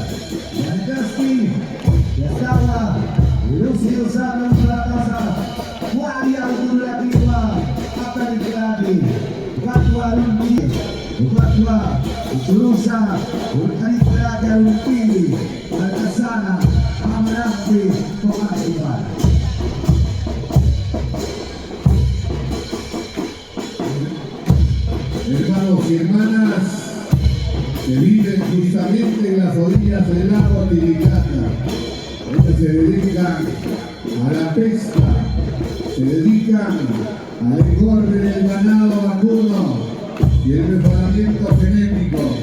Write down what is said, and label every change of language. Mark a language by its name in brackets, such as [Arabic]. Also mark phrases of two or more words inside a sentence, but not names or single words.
[Spanish] Yanacasti, Yastawa, Lucio Sábado para la casa, Guardia Autorativa, Aparicarati, Guatua Lumpi, Guatua, Churusa, Urbanita de Lumpi, Alcazana, Amarante, Tomás Iván. Hermanos y hermanas que viven justamente en las orillas del lago Titicaca, donde se dedican a la pesca, se dedican al engorde del ganado vacuno y el mejoramiento genético.